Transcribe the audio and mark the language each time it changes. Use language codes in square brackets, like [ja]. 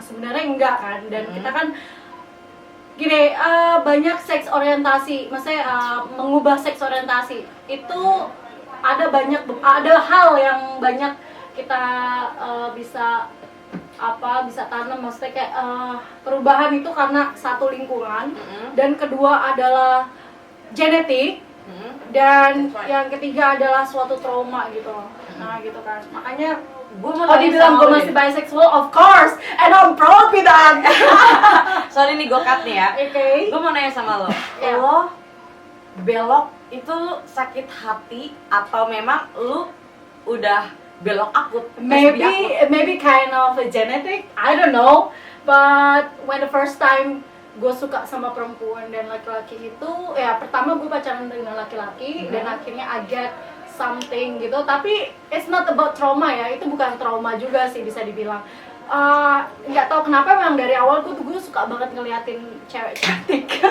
[id] Sebenarnya enggak kan. Dan kita kan gini, banyak seks orientasi, maksudnya mengubah seks orientasi itu ada hal yang banyak kita bisa tanam, maksudnya kayak perubahan itu karena satu lingkungan, dan kedua adalah genetik, dan yang ketiga adalah suatu trauma gitu. Nah gitu kan, makanya Gue mau Oh, dibilang gue masih bisexual, [en] of course, and I'm proud with that. [id] Soalnya nih gue cut nih ya. Oke. Gue mau nanya sama lo. Iya. Lo belok itu lu sakit hati atau memang lu udah belok akut? [en] Maybe kind of a genetic, I don't know. But when the first time [id] gue suka sama perempuan dan laki-laki itu, ya pertama gue pacaran dengan laki-laki dan akhirnya [en] I get something [id] gitu. Tapi [en] it's not about trauma [id] ya, itu bukan trauma juga sih bisa dibilang. Nggak tahu kenapa memang dari awal gue suka banget ngeliatin cewek cantik.